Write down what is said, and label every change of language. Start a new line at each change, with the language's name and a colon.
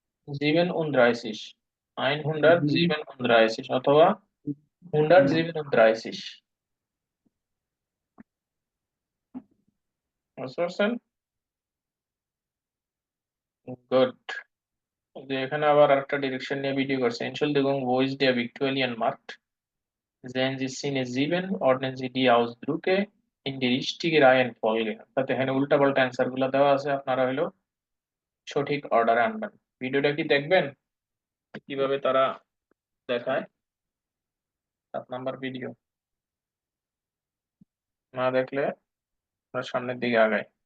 Bangla: 37। 137 অথবা 137। বুঝতে পারছেন? গুড। যে এখানে আবার আরেকটা ডিরেকশন নিয়ে ভিডিও করছে।
German: Entschuldigung, wo ist der Viktualienmarkt? Sehen Sie Szene 7, ordnen Sie die Ausdrücke in die richtige Reihenfolge।
Bangla: অর্থাৎ এখানে উল্টাপাল্টা অ্যান্সার গুলো দেওয়া আছে, আপনারা হলো সঠিক অর্ডারে আনবেন। ভিডিওটা কি দেখবেন কিভাবে তারা দেখায়? 7 নাম্বার ভিডিও না দেখলে আমরা সামনের দিকে আগাই।